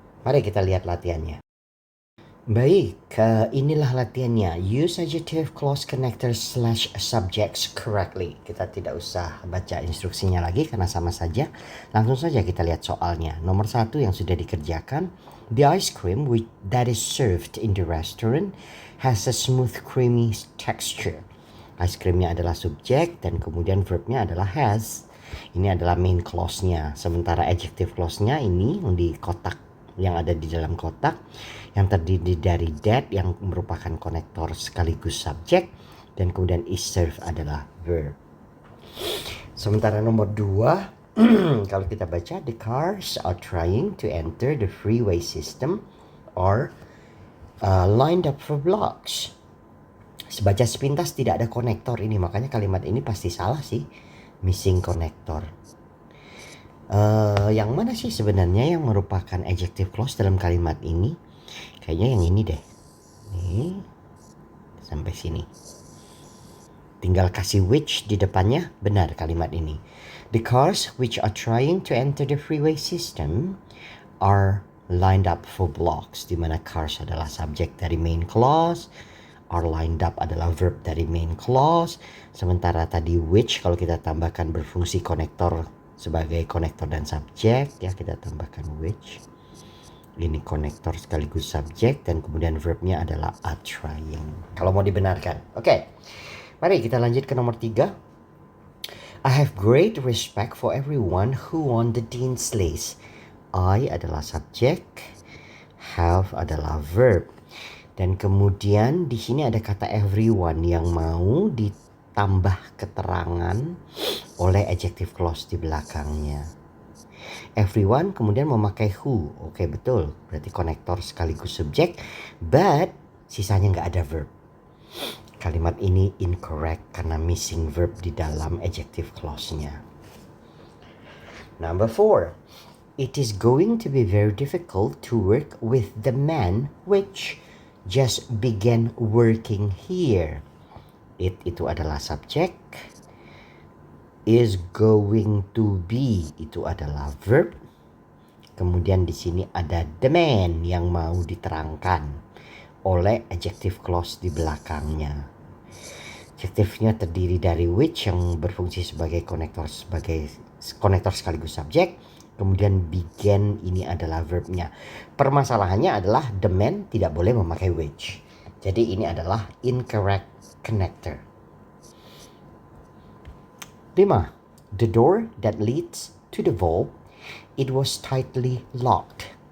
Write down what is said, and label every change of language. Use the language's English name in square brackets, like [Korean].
[Indonesian] Mari kita lihat latihannya. Baik, inilah latihannya. [English] Use adjective clause connectors / subjects correctly. [Indonesian] Kita tidak usah baca instruksinya lagi karena sama saja. Langsung saja kita lihat soalnya. Nomor 1 yang sudah dikerjakan. [English] The ice cream that is served in the restaurant has a smooth creamy texture. [Indonesian] Ice creamnya adalah subjek dan kemudian verbnya adalah has. Ini adalah main clause-nya. Sementara adjective clause-nya ini di kotak yang ada di dalam kotak yang terdiri dari that yang merupakan konektor sekaligus subjek dan kemudian is served adalah verb. Sementara nomor 2 Kalau kita baca, [English] the cars are trying to enter the freeway system or lined up for blocks. [Indonesian] Sebaca sepintas tidak ada konektor ini, makanya kalimat ini pasti salah sih, missing konektor. Yang mana sih sebenarnya yang merupakan adjective clause dalam kalimat ini? Kayaknya yang ini deh. Nih, sampai sini. Tinggal kasih which di depannya, benar kalimat ini. [English] The cars which are trying to enter the freeway system are lined up for blocks, [Indonesian] di mana cars adalah subjek dari main clause, are lined up adalah verb dari main clause, sementara tadi which kalau kita tambahkan berfungsi konektor sebagai konektor dan subjek, ya kita tambahkan which. Ini konektor sekaligus subjek dan kemudian verbnya adalah are trying. Kalau mau dibenarkan. Oke. Mari kita lanjut ke nomor 3. [English] I have great respect for everyone who won the Dean's List. [Indonesian] I adalah subjek, have adalah verb. Dan kemudian di sini ada kata everyone yang mau ditambah keterangan oleh adjective clause di belakangnya. Everyone kemudian memakai who. Oke, betul. Berarti konektor sekaligus subjek. But sisanya nggak ada verb. Kalimat ini incorrect karena missing verb di dalam adjective clause-nya. [English] Number 4. It is going to be very difficult to work with the man which just began working here. [Indonesian] It itu adalah subjek. Is going to be itu adalah verb. Kemudian di sini ada the man yang mau diterangkan oleh adjective clause di belakangnya. Adjektifnya terdiri dari which yang berfungsi sebagai konektor sekaligus subjek. Kemudian began ini adalah verbnya. Permasalahannya adalah the man tidak boleh memakai which. Jadi ini adalah incorrect connector. 5. [English] The door that leads to the vault, it was tightly locked.